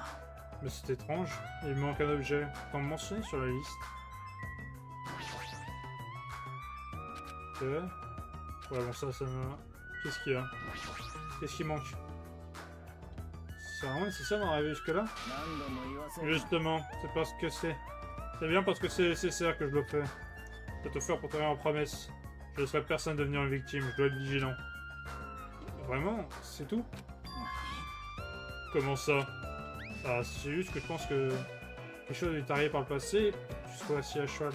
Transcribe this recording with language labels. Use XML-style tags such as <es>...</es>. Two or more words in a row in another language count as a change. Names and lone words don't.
<fr>Mais c'est étrange, il manque un objet, comme mentionné sur la liste. Ok. Ouais, bon, ça me. Qu'est-ce qu'il y a? Qu'est-ce qui manque? C'est vraiment nécessaire d'en arriver jusque-là?</fr> <ja>何度も言わせる</ja> <fr>Justement, c'est parce que c'est. C'est bien parce que c'est nécessaire que je le fais. Je vais tout faire pour tenir ma promesse. Je ne laisserai personne devenir une victime, je dois être vigilant. Vraiment? C'est tout? Comment ça? Ah, c'est juste que je pense que quelque chose est arrivé par le passé, tu sois assis à cheval.</fr>